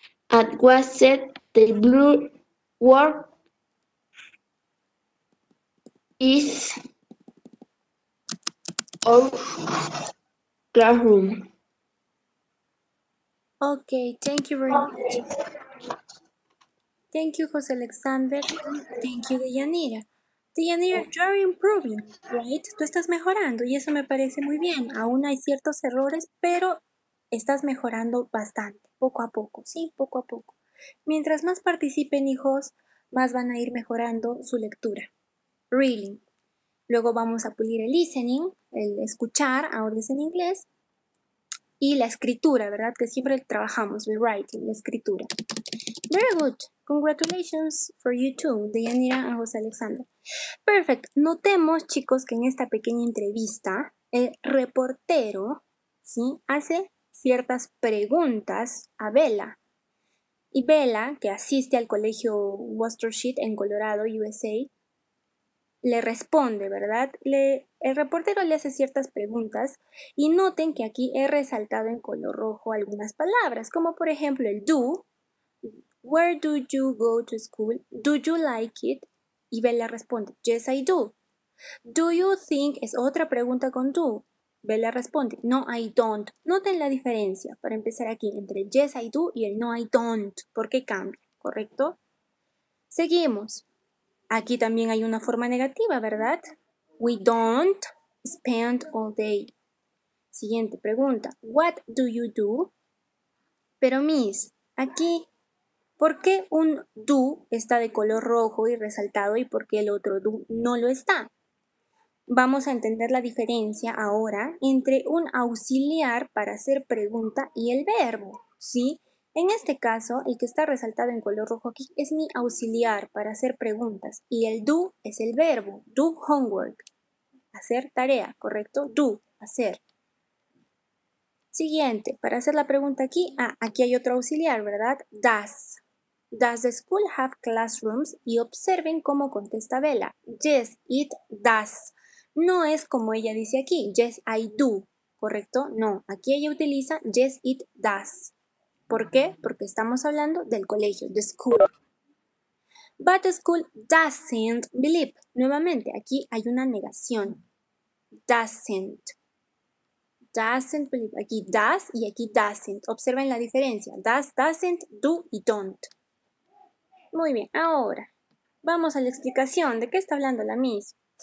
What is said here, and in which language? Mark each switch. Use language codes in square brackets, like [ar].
[en] At what said the blue work is our classroom. Okay, thank you very much. Thank you, José Alexander, and thank you, Deyanira. Deyanira, you are improving, right? [es] Tú estás mejorando y eso me parece muy bien. Aún hay ciertos errores, pero estás mejorando bastante, poco a poco, sí, poco a poco. Mientras más participen, hijos, más van a ir mejorando su lectura. Reading. Luego vamos a pulir el listening, el escuchar audios en inglés, y la escritura, ¿verdad? Que siempre trabajamos, [en] the writing, [es] la escritura. [en] Very good. Congratulations for you too, Deyanira and José Alexander. Perfect. [es] Notemos, chicos, que en esta pequeña entrevista, el reportero, ¿sí? Hace ciertas preguntas a Bella. Y Bella, que asiste al colegio Watershed en Colorado, USA, le responde, ¿verdad? El reportero le hace ciertas preguntas y noten que aquí he resaltado en color rojo algunas palabras, como por ejemplo el do. [en] Where do you go to school? Do you like it? [es] Y Bella responde, [en] yes, I do. Do you think [es] es otra pregunta con do. Bella responde, [en] no, I don't. [es] Noten la diferencia, para empezar aquí, entre el [en] yes, I do [es] y el [en] no, I don't. [es] ¿Por qué cambia? ¿Correcto? Seguimos. Aquí también hay una forma negativa, ¿verdad? [en] We don't spend all day. [es] Siguiente pregunta. [en] What do you do? [es] Pero Miss, aquí, ¿por qué un do está de color rojo y resaltado y por qué el otro do no lo está? Vamos a entender la diferencia ahora entre un auxiliar para hacer pregunta y el verbo, ¿sí? En este caso, el que está resaltado en color rojo aquí es mi auxiliar para hacer preguntas y el do es el verbo, [en] do homework, [es] hacer tarea, ¿correcto? Do, hacer. Siguiente, para hacer la pregunta aquí, aquí hay otro auxiliar, ¿verdad? [en] Does. Does the school have classrooms? [es] Y observen cómo contesta Bella. [en] Yes, it does. [es] No es como ella dice aquí, [en] yes, I do, [es] ¿correcto? No, aquí ella utiliza [en] yes, it does. [es] ¿Por qué? Porque estamos hablando del colegio, [en] the school. But the school doesn't believe. [es] Nuevamente, aquí hay una negación. [en] Doesn't. Doesn't believe. [es] Aquí does y aquí doesn't. Observen la diferencia. Does, doesn't, do y don't. Muy bien, ahora vamos a la explicación. ¿De qué está hablando la Miss?